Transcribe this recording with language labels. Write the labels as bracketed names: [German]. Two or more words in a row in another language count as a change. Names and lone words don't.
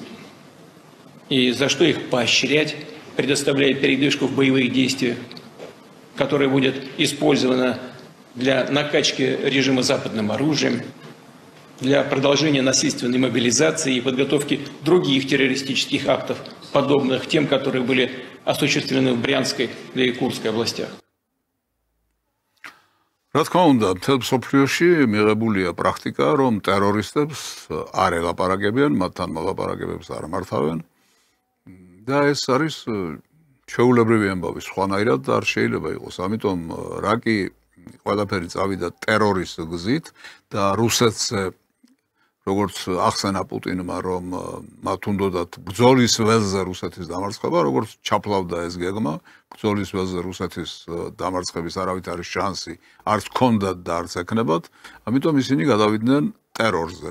[Russian] И за что их поощрять, предоставляя передышку в боевых действиях, которая будет использована для накачки режима западным оружием, для продолжения насильственной мобилизации и подготовки других террористических актов, подобных тем, которые были осуществлены в Брянской и Курской областях. [Georgian] Რა თქმა უნდა, მთელ მსოფლიოში მიღებულია პრაქტიკა, რომ ტერორისტებს არ ელაპარაკებიან, მათთან მოლაპარაკებებს არ მართავენ. და ეს არის ჩვეულებრივი ამბავი, სხვანაირად არ შეიძლება იყოს. ამიტომ რა კი ყველაფერი წავიდა ტერორის გზით და რუსეთზე როგორც ახსენა პუტინმა, რომ მათ უნდათ ბრძოლის ველზე რუსეთის დამარცხება, როგორც ჩაფლავდა ეს გეგმა, ბრძოლის ველზე რუსეთის დამარცხების არავით არის შანსი, არც ჰქონდათ და არც ექნებათ, ამიტომ ისინი გადავიდნენ ტერორზე.